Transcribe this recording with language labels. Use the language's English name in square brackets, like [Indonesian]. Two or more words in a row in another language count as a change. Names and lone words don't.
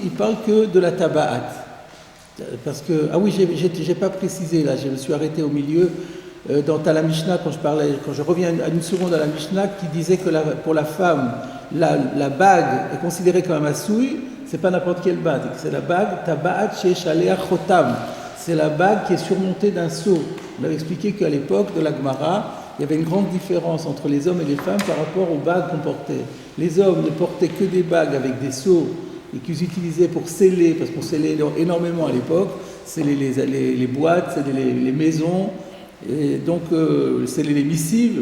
[French] Il parle que de la taba'at. Parce que, ah oui, j'ai pas précisé là, je me suis arrêté au milieu dans la Mishnah quand je reviens à une seconde à la Mishnah qui disait que pour la femme, la bague est considérée comme un massouille, c'est pas n'importe quelle bague, c'est la bague [Hebrew] טבעת שיש עליה חותם. [French] C'est la bague qui est surmontée d'un sceau. On avait expliqué qu'à l'époque de la Gemara, il y avait une grande différence entre les hommes et les femmes par rapport aux bagues qu'on portait. Les hommes ne portaient que des bagues avec des sceaux et qu'ils utilisaient pour sceller, parce qu'on scellait énormément à l'époque, sceller les boîtes, sceller les maisons, et donc sceller les missives.